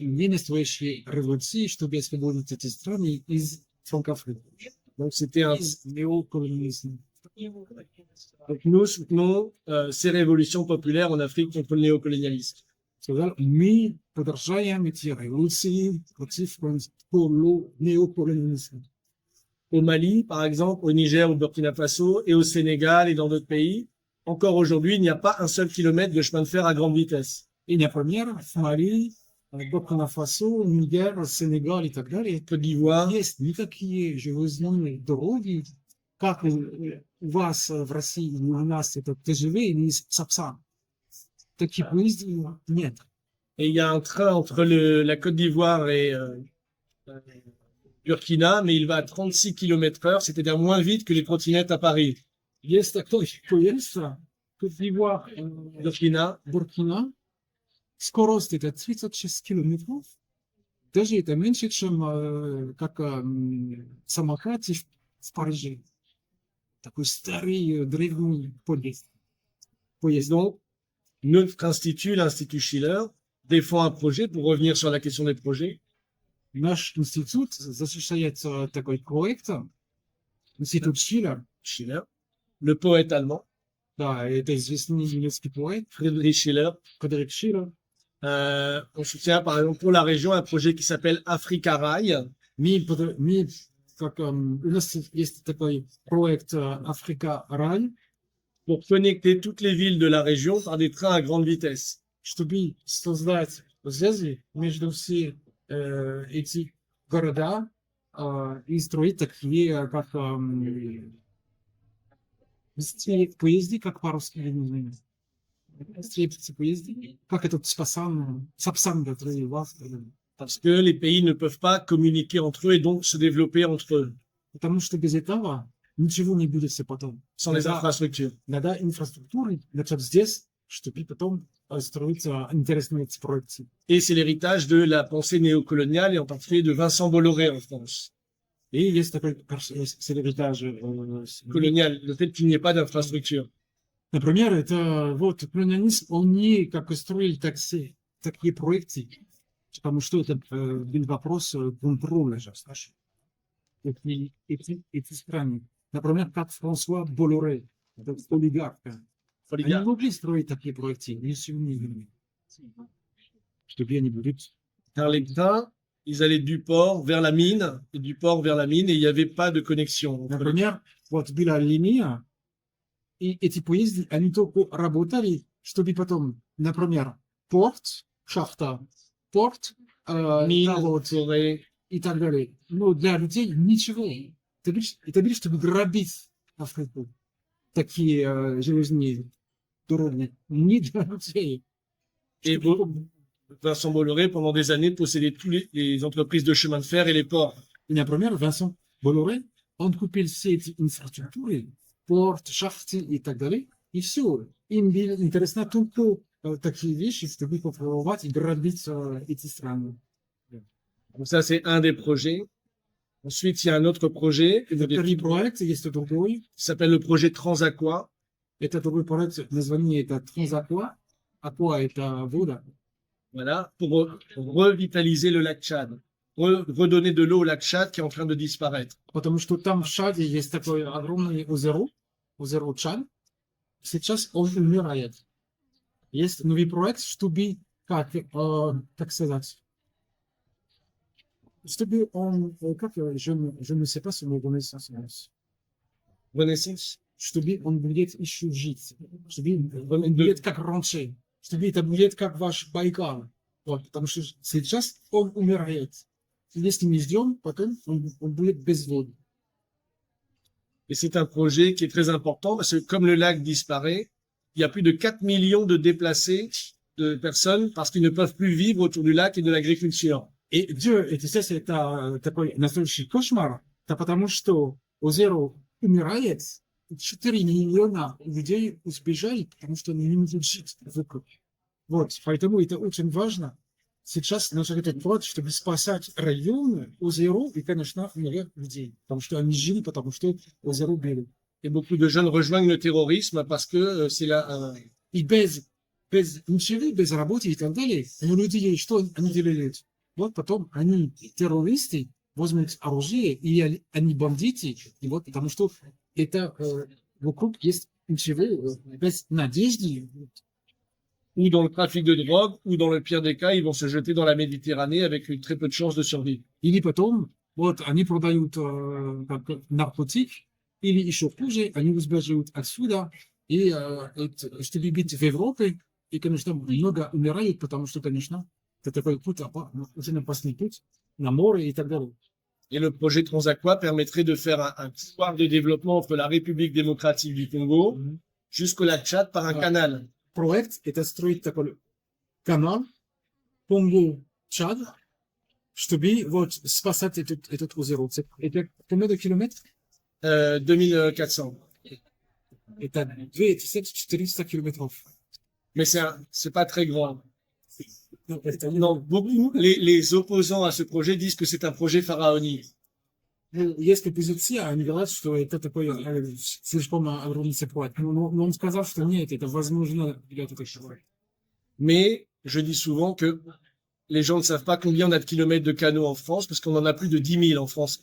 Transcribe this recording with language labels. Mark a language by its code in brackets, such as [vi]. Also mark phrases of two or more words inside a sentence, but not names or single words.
[ru] не настоящие революции, чтобы освободить эти страны из Франкофрики. [fr] Donc c'était un... [ru] Из néocolonialisme. [fr] Donc nous soutenons ces révolutions populaires en Afrique contre le néocolonialisme. [ru] Сказал, мы продолжаем эти революции против néocolonialisme. [fr] Au Mali, par exemple, au Niger, au Burkina Faso et au Sénégal et dans d'autres pays, encore aujourd'hui, il n'y a pas un seul kilomètre de chemin de fer à grande vitesse. [ru] И, например, в Мали, Буркина-Фасо, Нигер, Сенегал и так далее, Côte d'Ivoire, есть никакие железные дороги, как у вас в России, у нас это ТЖВ или Сапсан. Таких поездов нет. [fr] et il y a un train entre la Côte d'Ivoire et Burkina, mais il va à 36 km/h, c'est-à-dire moins vite que les trottinettes à Paris. [ru] Есть такой поезд, Côte d'Ivoire, Burkina, Буркина, скорость это 36 километров. Даже это меньше, чем как самокат в Париже. Такой старый древний поезд. [fr] donc, notre institut, l'Institut Schiller, défend un projet, pour revenir sur la question des projets, [ru] Наш институт защищает такой проект, институт Шиллер. [fr] Schiller, le poète allemand, [ru] Да, это известный немецкий поэт Friedrich Schiller. Фредерик Шиллер. [fr] On soutient, par exemple, pour la région, un projet qui s'appelle Africa Rail, [ru] Мы, как, у нас есть такой проект Африка Рай, [fr] pour connecter toutes les villes de la région par des trains à grande vitesse. [ru] чтобы создать связи между все эти города и строить такие, как быстрее поезды, как по-русски не знаю. Быстрее поезды, как этот Сапсан, который у вас. [fr] Parce que les pays ne peuvent pas communiquer entre eux et donc se développer entre eux. [ru] Потому что без этого ничего не будет все потом. [fr] sans les [ru] Да. [fr] infrastructures. [ru] Надо инфраструктуры, начать здесь, чтобы потом строиться интересные эти проекты. [fr] Et c'est l'héritage de la pensée néocoloniale et en particulier de Vincent Bolloré en France. [ru] И есть такой селебритаж. [fr] Colonial, le fait qu'il n'y ait pas d'infrastructure. [ru] Например, это вот колониализм, он не как строил такие проекты, потому что это был вопрос контроля же, знаешь. Эти страны. Например, как Франсуа Болоре, этот олигарх. Они не могли строить такие проекты, не сильные, чтобы они будут. [fr] Car les trains, ils allaient du port vers la mine, et du port vers la mine, et il n'y avait pas de connexion. entre les- [ru] Например, вот была линия, и эти поезды, они только работали, чтобы потом, например, порт, шахта, порт, [fr] Mine, [ru] завод [fr] forêt. [ru] и так далее. Но для людей ничего. Это лишь чтобы грабить Африку. Такие железные дороги. Не для людей. [fr] Et [ru] Чтобы- [fr] Vincent Bolloré, pendant des années, possédait toutes les entreprises de chemin de fer et les ports. [ru] И, например, Винсент Болоре, он купил все эти инфраструктуры, порт, шахты и так далее, и все. Им было интересно только такие вещи, чтобы попробовать и грабить эти страны. [fr] Donc ça, c'est un des projets. Ensuite, il y a un autre projet [ru] Это первый проект, есть другой. [fr] qui s'appelle le projet Transaqua. [ru] Это другой проект, название это Трансаква. Аква это вода. [fr] Voilà, pour revitaliser le lac Tchad. Redonner de l'eau au lac Tchad qui est en train de disparaître. [ru] Потому что там в Чаде есть такое огромное озеро, озеро Чад. Сейчас он умирает. Есть новый проект, чтобы, как сказать, чтобы он, [fr] je ne sais pas si on connaît ça, Renaissance. [ru] чтобы он будет еще жить, чтобы он будет как раньше, чтобы это будет как ваш Байкал. Вот, потому что сейчас он умирает. Если не ждем, потом он будет без воды. [fr] Et c'est un projet qui est très important parce que comme le lac disparaît, il y a plus de 4 millions de déplacés de personnes parce qu'ils ne peuvent plus vivre autour du lac et de l'agriculture. [ru] И сейчас это такой настоящий кошмар, это потому что озеро умирает, 4 миллиона людей убежали, потому что они не могут жить вокруг. Вот, поэтому это очень важно. Сейчас начать этот проект, чтобы спасать районы, озеро и, конечно, умерли людей, потому что они жили, потому что озеро было. [fr] Et beaucoup de jeunes rejoignent le terrorisme parce que c'est là. [ru] И без ничего, без работы и так далее, но люди, что они делают? Вот потом они террористы, возьмут оружие, и они бандиты, и вот потому что это вокруг есть ничего, без надежды. [fr] Ou dans le trafic de drogue, ou dans le pire des cas, ils vont se jeter dans la Méditerranée avec une très peu de chances de survie. [ru] Или потом, вот они продают наркотик, или еще хуже, они убежают отсюда, и чтобы быть в Европе, и, конечно, много умирают, потому что, конечно, это такой путь, очень опасный путь, на море и так далее. [fr] Et le projet Transaqua permettrait de faire un couloir de développement entre la République démocratique du Congo jusqu'au lac Tchad par un canal. [ru] Проект это строить такой канал Конго-Чад, чтобы вот спасать этот озеро. [fr] Это combien de kilomètres? 2400. [ru] Это 2400 километров. [fr] Mais c'est pas très grand. [ru] Это [fr] Non, beaucoup, les opposants à ce projet disent que c'est un projet pharaonique. [ru] Есть оппозиция, они говорят, что это такой слишком огромный проект. Но он сказал, что нет, это возможно для этого человека. [fr] Mais je dis souvent que les gens ne savent pas combien on a de kilomètres de canaux en France, parce qu'on en a plus de 10 000 en France.